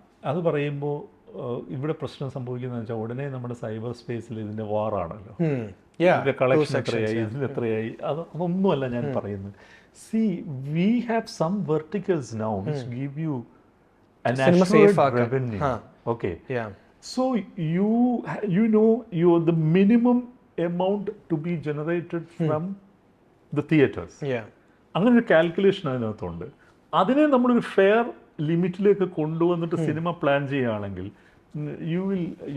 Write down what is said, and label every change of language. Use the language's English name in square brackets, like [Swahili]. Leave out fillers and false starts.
[Malayalam] അത് പറയുമ്പോൾ ഇവിടെ പ്രശ്നം സംഭവിക്കുന്നതെന്ന് വെച്ചാൽ ഉടനെ നമ്മുടെ സൈബർ സ്പേസിൽ ഇതിൻ്റെ വാറാണല്ലോ, ഇതിൻ്റെ കളക്ഷൻ എത്രയായി, ഇതിലെത്രയായി, അതൊന്നുമല്ല ഞാൻ പറയുന്നത്. [English] See we have some verticals now which give you an assured revenue. Okay. So you know the minimum amount to be generated from the theatres. [Malayalam] അങ്ങനെ ഒരു കാൽക്കുലേഷൻ അതിനകത്തുണ്ട്. അതിനെ നമ്മളൊരു ഫെയർ ലിമിറ്റിലേക്ക് കൊണ്ടുവന്നിട്ട് സിനിമ പ്ലാൻ ചെയ്യുകയാണെങ്കിൽ [English] you will